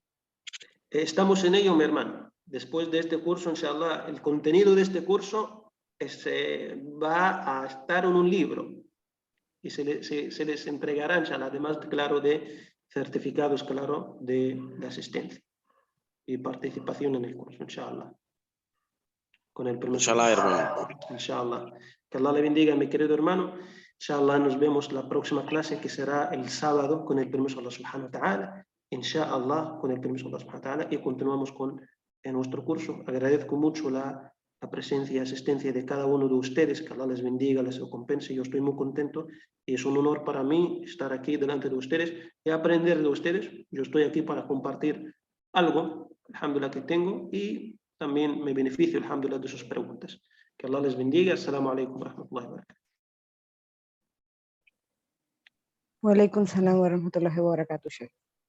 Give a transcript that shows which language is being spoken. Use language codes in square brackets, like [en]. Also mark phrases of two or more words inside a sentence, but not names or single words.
[es] Estamos en ello, mi hermano. Después de este curso, inshallah, el contenido de este curso va a estar en un libro y se les entregará, inshallah, además, claro, de certificados, claro, de asistencia y participación en el curso, inshallah. Con el permiso. Inshallah, hermano. Inshallah. Que Allah le bendiga, mi querido hermano. Inshallah, nos vemos la próxima clase, que será el sábado, con el permiso de [ar] الله سبحانه وتعالى. [es] Inshallah, con el permiso de [ar] الله سبحانه وتعالى, [es] y continuamos con nuestro curso. Agradezco mucho la presencia y asistencia de cada uno de ustedes. Que Allah les bendiga, les recompense. Yo estoy muy contento y es un honor para mí estar aquí delante de ustedes y aprender de ustedes. Yo estoy aquí para compartir algo, alhamdulillah, que tengo, y también me beneficio, alhamdulillah, de sus preguntas. Que Allah les bendiga. [ar] السلام عليكم ورحمة الله وبركاته. وعليكم السلام ورحمة الله وبركاته.